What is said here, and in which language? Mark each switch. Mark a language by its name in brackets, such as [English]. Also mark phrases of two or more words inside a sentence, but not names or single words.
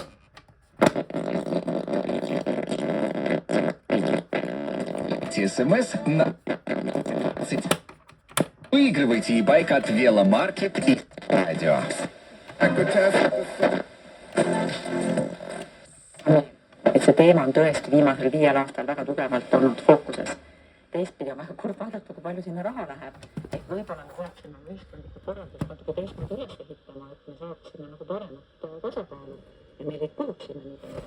[Russian] СМС на 20. Выигрывайте e-bike от Веломаркет и радио. [Estonian] Et see teema on tõesti viimasel 5 aastal väga tugevalt olnud fookuses. Teistpidi on väga kurb vaadata, kui palju sinna raha läheb. Et võib-olla me peaksime ühiskondlikult korraldust natuke teistmoodi üles ehitama, et me saaksime nagu paremat tasakaalu ja meil ei kuluks sinna nii palju.